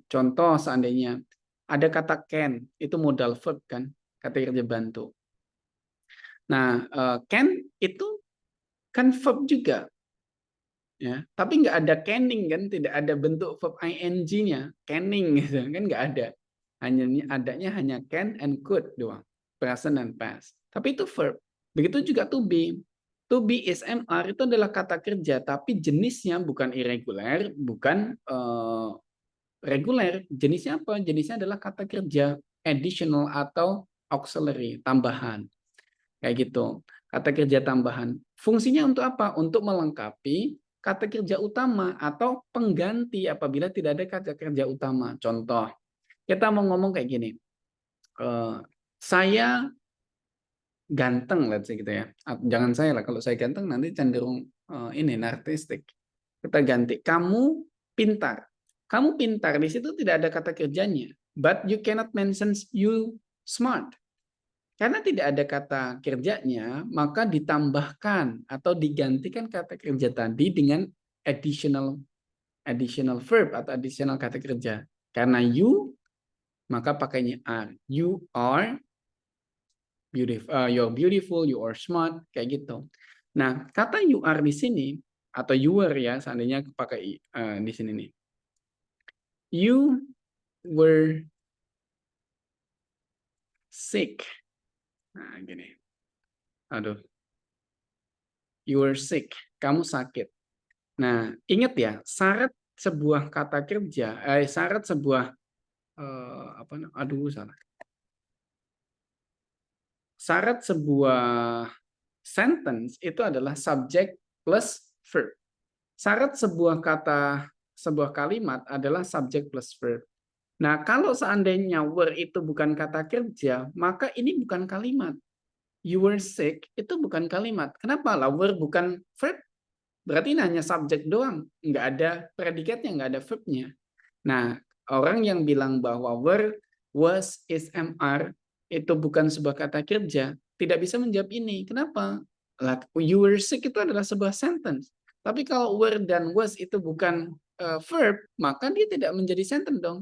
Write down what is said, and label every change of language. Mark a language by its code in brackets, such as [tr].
[id] Contoh seandainya ada kata can, itu modal verb kan, kata kerja bantu. Nah, can itu kan verb juga, ya. Tapi nggak ada canning kan, tidak ada bentuk verb ing-nya, canning gitu kan nggak ada. Adanya hanya can and could doang, present dan past. Tapi itu verb. Begitu juga to be. To be is mr itu adalah kata kerja, tapi jenisnya bukan irregular, bukan reguler. Jenisnya apa? Jenisnya adalah kata kerja additional atau auxiliary, tambahan. Kayak gitu. Kata kerja tambahan. Fungsinya untuk apa? Untuk melengkapi kata kerja utama atau pengganti apabila tidak ada kata kerja utama. Contoh, kita mau ngomong kayak gini. Saya ganteng, [en] let's say [id] gitu ya. Jangan saya lah, kalau saya ganteng nanti cenderung ini narcistik. Kita ganti, kamu pintar. Kamu pintar, di situ tidak ada kata kerjanya. [en] But you cannot mention you smart. [id] Karena tidak ada kata kerjanya, maka ditambahkan atau digantikan kata kerja tadi dengan additional additional verb atau additional kata kerja. Karena you, maka pakainya are. [en] You are beautiful, you're beautiful, you are smart, [id] kayak gitu. Nah, kata you are di sini atau you were ya, seandainya pakai di sini nih. [en] You were sick. Nah, gini. Aduh. You were sick. [id] Kamu sakit. Nah, ingat ya, syarat sebuah kata kerja, syarat sebuah apa? Aduh, salah. Syarat sebuah sentence itu adalah subject plus verb. Syarat sebuah kalimat adalah subject plus verb. Nah, kalau seandainya were itu bukan kata kerja, maka ini bukan kalimat. [en] You were sick [id] itu bukan kalimat. Kenapa? Lah were bukan verb. Berarti ini hanya subjek doang, nggak ada predikatnya, nggak ada verbnya. Nah, orang yang bilang bahwa were, was, is, mr itu bukan sebuah kata kerja, tidak bisa menjawab ini. Kenapa? [en] You were sick [id] itu adalah sebuah sentence. Tapi kalau were dan was itu bukan verb, maka dia tidak menjadi sentence dong.